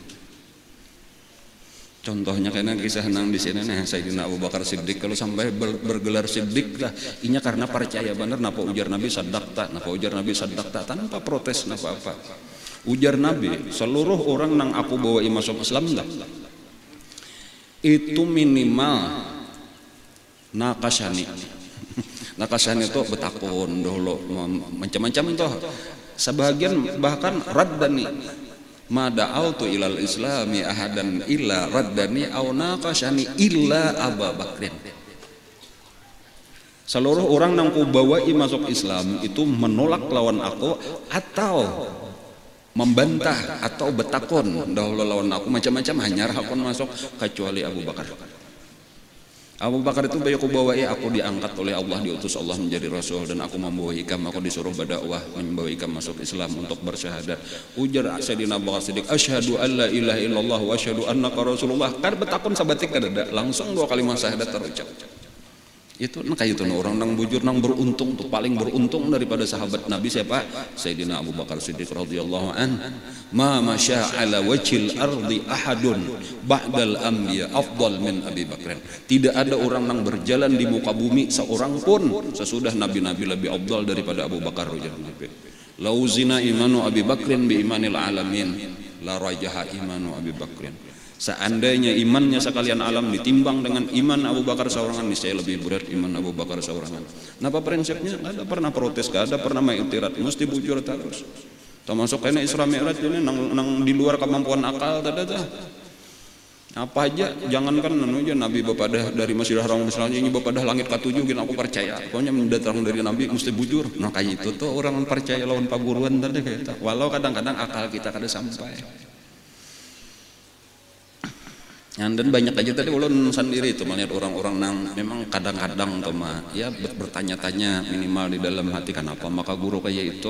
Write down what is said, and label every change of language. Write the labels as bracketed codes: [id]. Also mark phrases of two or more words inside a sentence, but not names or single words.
[bjn] contohnya karena kisah nang di sini nih Sayyidina Abu Bakar Siddiq kalau sampai bergelar Siddiq lah inya karena percaya benar napa ujar Nabi sadaqta tanpa protes napa apa ujar Nabi seluruh orang nang aku bawa masuk Islam dah itu minimal nakasani itu betakun dulu macam-macam itu sebagian bahkan [ar] ردني ما دعوت إلى الإسلام أحدا إلا ردني أو ناقشني إلا أبو بكر [bjn] seluruh orang yang ku bawai masuk Islam itu menolak lawan aku atau membantah atau betakon dahulu lawan aku macam-macam hanya hakon masuk kecuali Abu Bakar. Abu Bakar itu bayi aku bawa aku diangkat oleh Allah diutus Allah menjadi Rasul dan aku membawa ikam aku disuruh berdakwah membawa ikam masuk Islam untuk bersyahadat. Ujar Sayyidina Abu Bakar Siddiq [ar] أشهد أن لا إله إلا الله وأشهد أنك رسول الله [bjn] kan betakon sabatik kada langsung dua kalimat syahadat terucap. Itu kayak itu orang nang bujur nang beruntung tuh paling beruntung daripada sahabat Nabi siapa Sayyidina Abu Bakar Siddiq radhiyallahu [ar] عن ما مشى على وجه الأرض أحد بعد الأنبياء أفضل من أبي بكر [bjn] tidak ada orang nang berjalan di muka bumi seorang pun sesudah nabi-nabi lebih afdal daripada Abu Bakar [ar] رضي الله لو وزن إيمان أبي بكر بإيمان العالمين لرجح إيمان أبي بكر [bjn] Seandainya imannya sekalian alam ditimbang dengan iman Abu Bakar seorangan, niscaya lebih berat iman Abu Bakar seorangan. Napa prinsipnya? Nggak ada pernah protes, nggak ada pernah mengiktirat, mesti bujur terus. Termasuk kena Isra Mi'raj ini nang di luar kemampuan akal tadi. Apa aja, jangankan aja Nabi bapak dari Masjidil Haram misalnya ini bapak langit ke-7 gini aku percaya. Pokoknya mendatang dari Nabi mesti bujur. Nah kayak itu tuh orang percaya lawan paguruan tadi kayak itu. Walau kadang-kadang akal kita kada sampai. Dan banyak aja tadi ulun sendiri itu melihat orang-orang nang memang kadang-kadang tuh mah ya bertanya-tanya minimal di dalam hati kenapa maka guru kayak itu.